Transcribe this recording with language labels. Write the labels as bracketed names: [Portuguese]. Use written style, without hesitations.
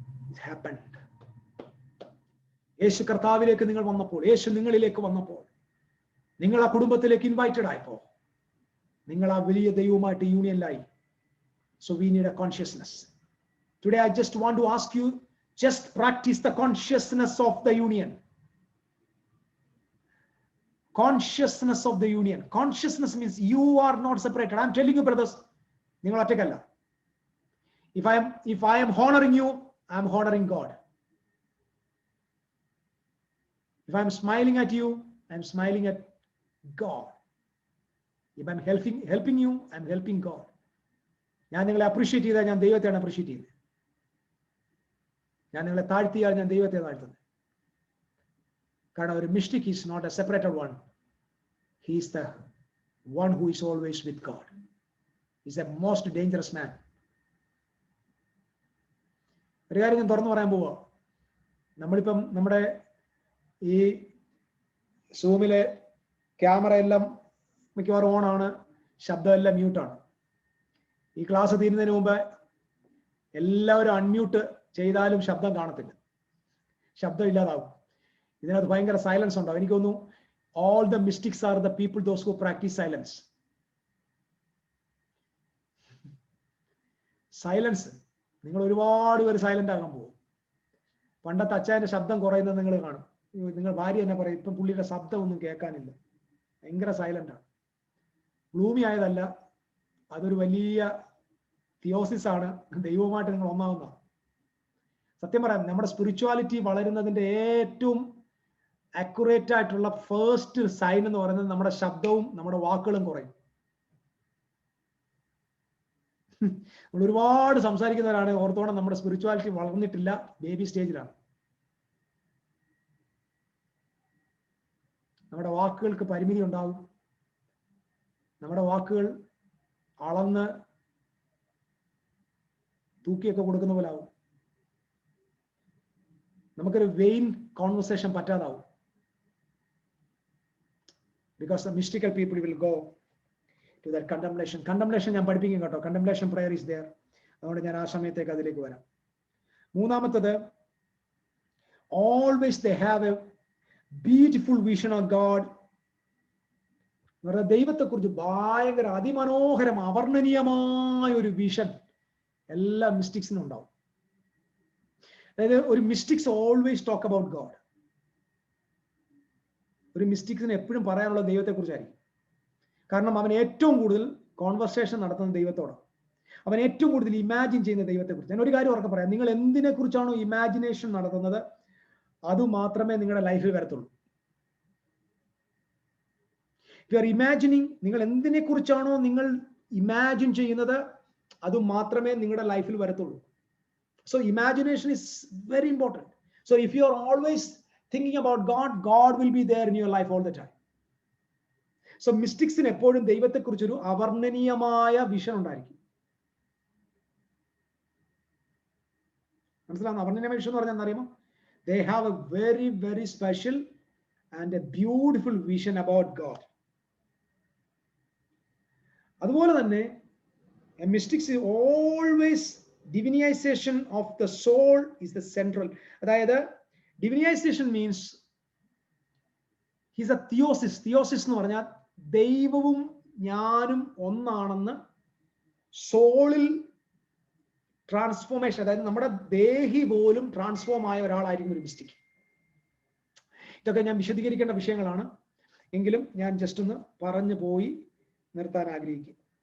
[English] It happened. [Malayalam] യേശു കർത്താവിലേക്ക് നിങ്ങൾ വന്നപ്പോൾ, യേശു നിങ്ങളിലേക്ക് വന്നപ്പോൾ, നിങ്ങൾ ആ കുടുംബത്തിലേക്ക് ഇൻവൈറ്റഡ് ആയപ്പോ നിങ്ങൾ ആ വലിയ ദൈവവുമായിട്ട് യൂണിയനിലായി. [English] So we need a consciousness. Today I just want to ask you, just practise the consciousness of the union. Consciousness of the union. Consciousness means you are not separated. I am telling you, brothers, [Malayalam] നിങ്ങൾ ഒറ്റയ്ക്കല്ല. [English] If I am honoring you, I am honoring God. If I am smiling at you, I am smiling at God. If I am helping you, I am helping God. [Malayalam] ഞാൻ നിങ്ങളെ appreciate ചെയ്താൽ ഞാൻ ദൈവത്തെയാണ് appreciate ചെയ്യുന്നത്. ഞാൻ നിങ്ങളെ താഴ്ത്തിയാൽ ഞാൻ ദൈവത്തെ താഴ്ത്തുന്നത്. കാരണം ഒരു [English] Mystic is not a separated one. He is the one who is always with God. Is a most dangerous man. [Malayalam] ഒരു കാര്യം ഞാൻ തുറന്നു പറയാൻ പോവാ. നമ്മളിപ്പം നമ്മുടെ ഈ സൂമിലെ ക്യാമറ എല്ലാം മിക്കവാറും ഓണാണ്, ശബ്ദമെല്ലാം മ്യൂട്ടാണ്. ഈ ക്ലാസ് തീരുന്നതിന് മുമ്പ് എല്ലാവരും അൺമ്യൂട്ട് ചെയ്താലും ശബ്ദം കാണത്തില്ല, ശബ്ദം ഇല്ലാതാവും. ഇതിനകത്ത് ഭയങ്കര സൈലൻസ് ഉണ്ടാവും. എനിക്ക് തോന്നുന്നു [English] all the mystics are the people those who practice silence. [Malayalam] Silence, നിങ്ങൾ ഒരുപാട് പേര് സൈലന്റ് ആകാൻ പോകും. പണ്ടത്തെ അച്ചായന്റെ ശബ്ദം കുറയുന്നത് നിങ്ങൾ കാണും. നിങ്ങൾ ഭാര്യ തന്നെ പറയും, ഇപ്പം പുള്ളിയുടെ ശബ്ദം ഒന്നും കേൾക്കാനില്ല, ഭയങ്കര സൈലന്റാണ്. ഗ്ലൂമി ആയതല്ല, അതൊരു വലിയ തിയോസിസ് ആണ്. ദൈവവുമായിട്ട് നിങ്ങൾ ഒന്നാവുന്ന. സത്യം പറയാം, നമ്മുടെ സ്പിരിച്വാലിറ്റി വളരുന്നതിന്റെ ഏറ്റവും അക്യുറേറ്റ് ആയിട്ടുള്ള ഫസ്റ്റ് സൈൻ എന്ന് പറയുന്നത് നമ്മുടെ ശബ്ദവും നമ്മുടെ വാക്കുകളും കുറയും. നമ്മൾ ഒരുപാട് സംസാരിക്കുന്നവരാണ്, ഓർത്തോണം നമ്മുടെ സ്പിരിച്വാലിറ്റി വളർന്നിട്ടില്ല, ബേബി സ്റ്റേജിലാണ്. നമ്മുടെ വാക്കുകൾക്ക് പരിമിതി ഉണ്ടാവും. നമ്മുടെ വാക്കുകൾ അളന്ന് തൂക്കിയൊക്കെ കൊടുക്കുന്ന പോലെ ആവും. നമുക്കൊരു vein conversation പറ്റാതാവും. [English] Because the mystical people will go to that condemnation. [Malayalam] Condemnation ഞാൻ പഠിപ്പിക്കും കേട്ടോ. [English] Condemnation prayer is there. [Malayalam] അതുകൊണ്ട് ഞാൻ ആ സമയത്തേക്ക് അതിലേക്ക് വരാം. [English] മൂന്നാമത്തത്, always they have a beautiful vision of God. [Malayalam] ദൈവത്തെക്കുറിച്ച് ഭയങ്കര അതിമനോഹരം അവർണ്ണനീയമായ ഒരു വിഷൻ എല്ലാ മിസ്റ്റിക്സിനും ഉണ്ടാവും. [English] അതായത് ഒരു mystics always talk about God. [Malayalam] ഒരു മിസ്റ്റിക്സിന് എപ്പോഴും പറയാനുള്ള ദൈവത്തെക്കുറിച്ചായിരിക്കും. കാരണം അവൻ ഏറ്റവും കൂടുതൽ കോൺവെർസേഷൻ നടത്തുന്നത് ദൈവത്തോടാണ്. അവൻ ഏറ്റവും കൂടുതൽ ഇമാജിൻ ചെയ്യുന്ന ദൈവത്തെക്കുറിച്ച്. ഞാൻ ഒരു കാര്യം ഉറക്കെ പറയാം, നിങ്ങൾ എന്തിനെ കുറിച്ചാണോ ഇമാജിനേഷൻ നടത്തുന്നത് അത് മാത്രമേ നിങ്ങളുടെ ലൈഫിൽ വരത്തുള്ളൂ. [English] you are imagining, [Malayalam] നിങ്ങൾ എന്തിനെ കുറിച്ചാണോ നിങ്ങൾ ഇമാജിൻ ചെയ്യുന്നത് അത് മാത്രമേ നിങ്ങളുടെ ലൈഫിൽ വരത്തുള്ളൂ. [English] So imagination is very important. So if you are always thinking about God, God will be there in your life all the time. So mystics in [Malayalam] എപ്പോഴും ദൈവത്തെ കുറിച്ചൊരു അവർണ്ണനീയമായ വിഷൻ ഉണ്ടായിരിക്കും. മനസ്സിലാവുന്ന അവർണ്ണനീയമായ വിഷൻ എന്ന് പറഞ്ഞാൽ എന്താ അറിയുമോ? [English] They have a very very special and a beautiful vision about God. [Malayalam] അതുപോലെ തന്നെ [English] mystics is always divinization of the soul is the central. അതായത് divinization means he's a theosis. [Malayalam] Theosis എന്ന് പറഞ്ഞാൽ ദൈവവും ഞാനും ഒന്നാണെന്ന് സോളിൽ ട്രാൻസ്ഫോർമേഷൻ, അതായത് നമ്മുടെ ദേഹി പോലും ട്രാൻസ്ഫോം ആയ ഒരാളായിരിക്കും ഒരു മിസ്റ്റിക്. ഇതൊക്കെ ഞാൻ വിശദീകരിക്കേണ്ട വിഷയങ്ങളാണ്, എങ്കിലും ഞാൻ ജസ്റ്റ് ഒന്ന് പറഞ്ഞു പോയി നിർത്താൻ ആഗ്രഹിക്കും.